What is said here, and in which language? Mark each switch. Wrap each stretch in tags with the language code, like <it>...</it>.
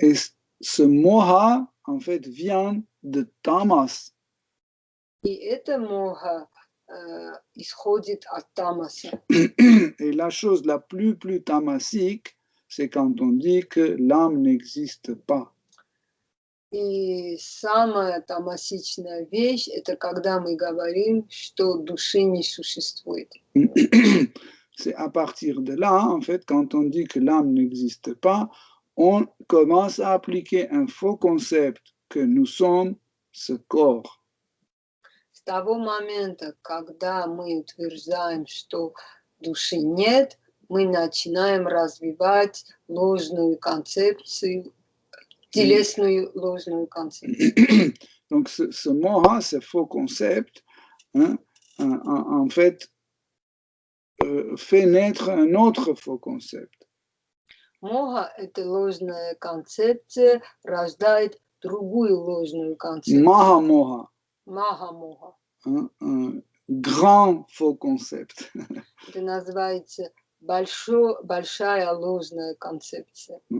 <fr>Et ce moha, en fait, vient de tamas.</fr> <ru>И это моха исходит от тамаса.</ru> <fr>Et la chose la plus tamasique, c'est quand on dit que l'âme n'existe pas.</fr> <ru>И самая тамасичная вещь – это когда мы говорим, что души не существует.</ru> <fr>C'est à partir de là, en fait, quand on dit que l'âme n'existe pas, on commence à appliquer un faux concept que nous sommes ce corps.</fr> <ru>С того момента, когда мы утверждаем, что души нет, мы начинаем развивать ложную концепцию, телесную ложную концепцию.</ru> <fr>Donc, ce moha, ce faux concept, en fait, fait naître un autre faux concept.</fr> <ru>Моха – это ложная концепция, рождает другую ложную концепцию.</ru> <sa>Maha-moha. Маха-моха.</sa> <fr>Un grand faux concept.</fr> <ru>Это называется большая ложная концепция.</ru>